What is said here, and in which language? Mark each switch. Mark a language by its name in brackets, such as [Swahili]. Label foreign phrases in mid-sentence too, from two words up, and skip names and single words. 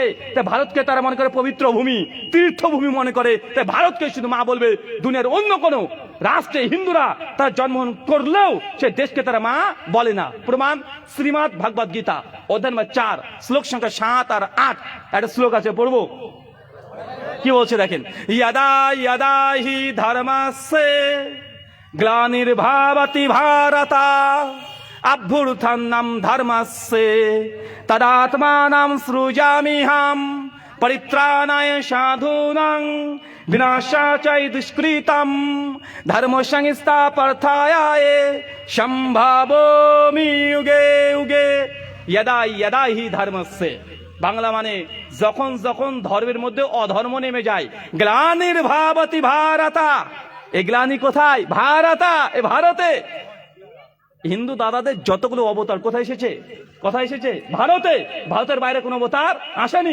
[Bangla] তাই ভারতকে তারা মনে করে পবিত্র ভূমি, তীর্থভূমি মনে করে। তাই ভারতকে শুধু মা বলবে, দুনিয়ার অন্য কোনো রাষ্ট্রে হিন্দুরা তারা জন্মগ্রহণ করলেও সে দেশকে তারা মা বলে না। প্রমাণ শ্রীমদ্ ভাগবত গীতা অধ্যায় নম্বর 4 শ্লোক সংখ্যা 7 আর 8। একটা শ্লোক আছে, পড়বো। কি বলছে দেখেন, [Sanskrit] यदा यदा हि धर्मस्य ग्लानिर्भवति भारत अभ्युत्थानं धर्मस्य तदात्मानं सृजाम्यहं परित्राणाय साधूनां विनाशाय च दुष्कृतं धर्म संस्थापनार्थाय सम्भवामि युगे युगे यदा यदा हि धर्मस्य। [Bangla] বাংলা মানে যখন যখন ধর্মের মধ্যে অধর্ম নেমে যায়, [Sanskrit] গ্লানির্ভবতি ভারতা। [Bangla] এই গ্লানি কোথায়? ভারতা, এ ভারতে। হিন্দু দাদাদের যতগুলো অবতার কোথায় এসেছে? কোথায় এসেছে? ভারতে। ভারতের বাইরে কোনো অবতার আসেনি।